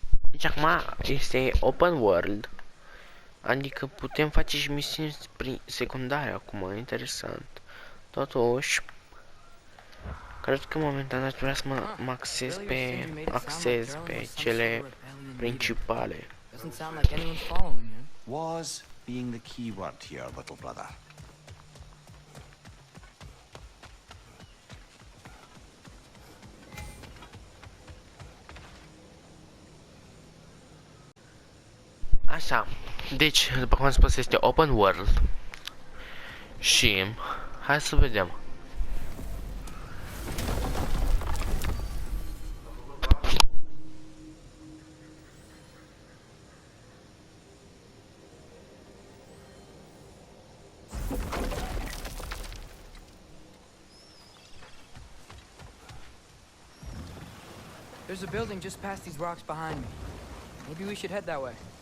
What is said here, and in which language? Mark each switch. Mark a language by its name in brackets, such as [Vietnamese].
[Romanian] Deci acum este open world, adică putem face și misiuni secundare acum, interesant. Totuși, cred că momentan aș vrea să mă axez pe cele principale. [English] Doesn't sound like anyone's following you. Was being the key word here, little brother. [Romanian] Așa, deci, după cum am spus, este open world. Și, hai să vedem. [English] There's a building just past these rocks behind me. Maybe we should head that way.